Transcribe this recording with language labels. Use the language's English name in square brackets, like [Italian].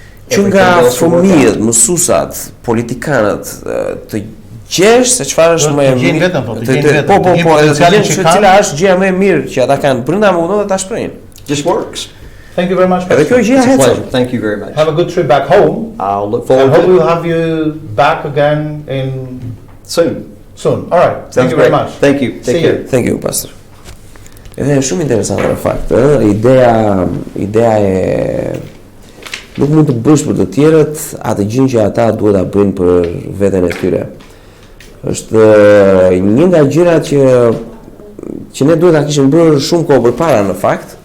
[Albanian] Që nga fëmijët, mësuesat, politikanët, të gjesh se çfarë është më e mirë. Cila është gjëja më e mirë që ata kanë brenda mundon dhe ta shprehin. [English] Just works. Thank you very much. It's a pleasure. Thank you very much. Have a good trip back home. I'll look forward to it. I hope we'll have you back again in soon. All right. Thank you very much. Thank you. Take care. Thank you, pastor. [Albanian] Edhe është shumë interesante në fakt, ideja e nuk mund të bësh për të tjerët atë gjë që ata duhet ta bëjnë për veten e tyre. Është një nga gjërat që ne duhet ta kishim bërë shumë kohë përpara në fakt.